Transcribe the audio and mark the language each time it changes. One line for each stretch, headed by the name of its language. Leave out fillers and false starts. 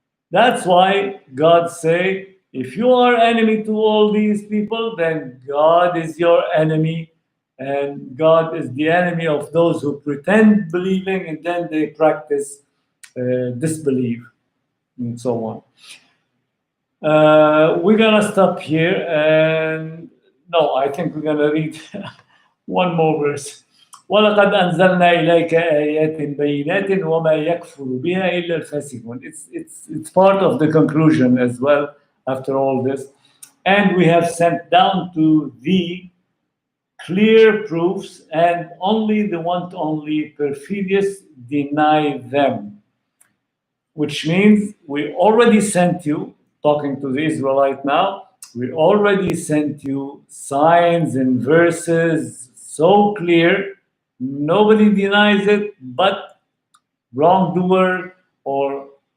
English: That's why God say, if you are enemy to all these people, then God is your enemy, and God is the enemy of those who pretend believing and then they practice disbelief, and so on. We're gonna stop here, and no, I think we're gonna read one more verse.
Arabic: ولقد أنزلنا إليك آيات بينات وما يكفر بها إلا الفاسقون.
English: It's part of the conclusion as well after all this. And we have sent down to thee clear proofs, and only the only perfidious deny them. Which means we already sent you, talking to the Israelite now, we already sent you signs and verses so clear, nobody denies it, but wrongdoer or